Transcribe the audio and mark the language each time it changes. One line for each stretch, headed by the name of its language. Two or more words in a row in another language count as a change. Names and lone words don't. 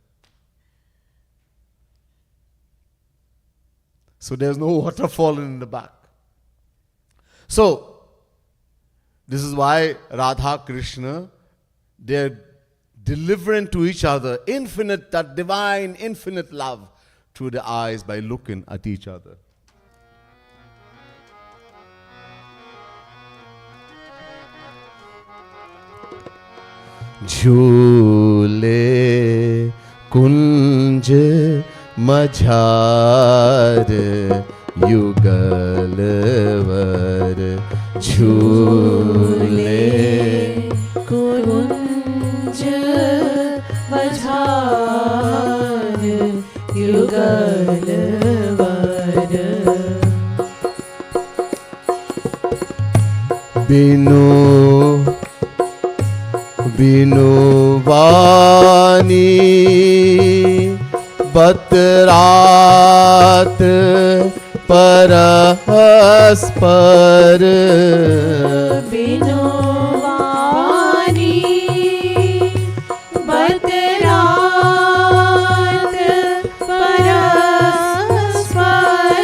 English: So there's no water falling in the back. So, this is why Radha Krishna, they're delivering to each other infinite, that divine, infinite love through the eyes by looking at each other.
Braj: झूले कुंज मझार युगलवर झूले कुंज मझार युगलवर बिनु बानी बतरात परस्पर बिनु बानी बतरात परस्पर